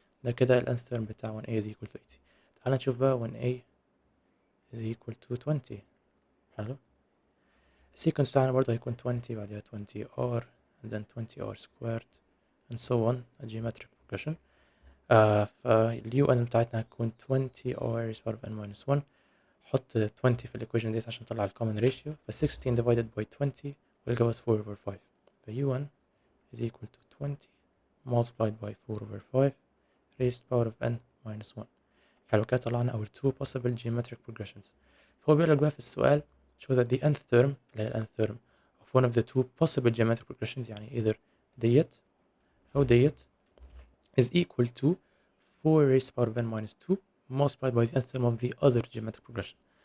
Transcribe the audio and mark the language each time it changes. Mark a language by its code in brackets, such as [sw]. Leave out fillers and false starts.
[ar] ده كده ال [en] nth term [ar] بتاع [en] when A is equal to 80. [ar] تعال نشوف بقى [en] when A is equal to 20. [ar] حلو. السيكونس بتاعنا برضه هيكون 20 بعدها 20R [en] and then 20R squared and so on, a geometric progression. فال UN [ar] بتاعتنا هتكون [en] 20 over raised to power of n minus 1. حط 20 في الإيكويشن ديت عشان نطلع الكومن ratio. 16 divided by 20 will give us 4 over 5. ف UN is equal to 20 multiplied by 4 over 5 raised to power of n minus 1. [ar] حلو كده طلعنا [en] our two possible geometric progressions. [ar] فهو بيقول لك بقى في السؤال [en] show that the nth term [ar] اللي هي ال [en] nth term of one of the two possible geometric progressions يعني either [ar] ديت أو ديت [en] is equal to 4 raised to power of n minus 2 multiplied by the nth term of the other geometric progression.